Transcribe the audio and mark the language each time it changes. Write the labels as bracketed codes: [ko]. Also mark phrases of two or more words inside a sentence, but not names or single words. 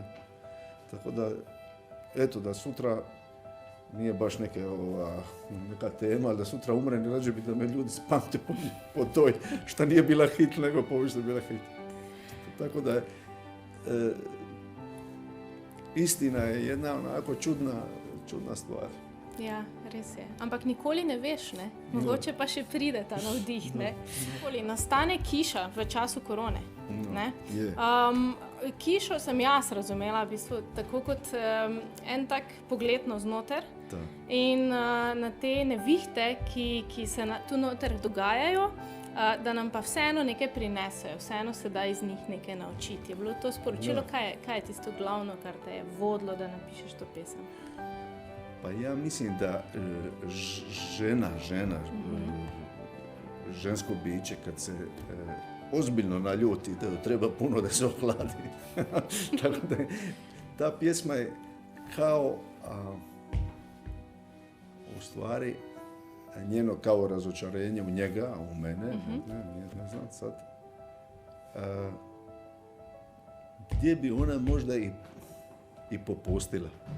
[hr] Tako da, eto, da sutra nije baš neka tema, ali da sutra umrem i rađe bi da me ljudi spamte po toj, šta nije bila hit, nego po ovoj što je bila hit. Tako da istina je jedna onako čudna stvar. [sl] Ja, res je. Ampak nikoli ne veš, ne? Mogoče pa še pride ta navdih, ne? Nastane kiša v času korone, ne? Kišo sem jaz razumela, v bistvu, tako kot en tak pogled navznoter. In na te nevihte, ki se tu noter dogajajo, da nam pa vseeno nekaj prinesejo, vseeno se da iz njih nekaj naučiti. Je bilo to sporočilo, kaj je tisto glavno, kar te je vodilo, da napišeš to pesem? [hr] Pa ja mislim da žena, žensko biće kad se ozbiljno naljuti, da treba puno da se ohladi. Tako da ta pjesma je kao u stvari njeno kao razočarenje u njega, u mene, ne znam sad, gdje bi ona možda i popustila.